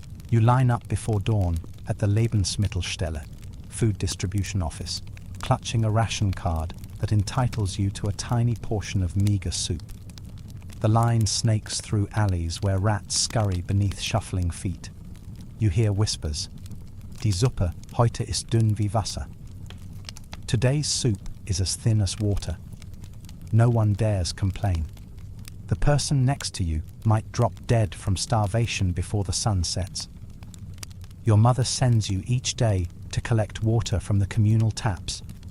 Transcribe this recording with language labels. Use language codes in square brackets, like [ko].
[en] You line up before dawn at the Lebensmittelstelle, food distribution office, clutching a ration card that entitles you to a tiny portion of meager soup. The line snakes through alleys where rats scurry beneath shuffling feet. You hear whispers. [de] Die Suppe heute ist dünn wie Wasser. [en] Today's soup is as thin as water. No one dares complain. The person next to you might drop dead from starvation before the sun sets. Your mother sends you each day to collect water from the communal taps.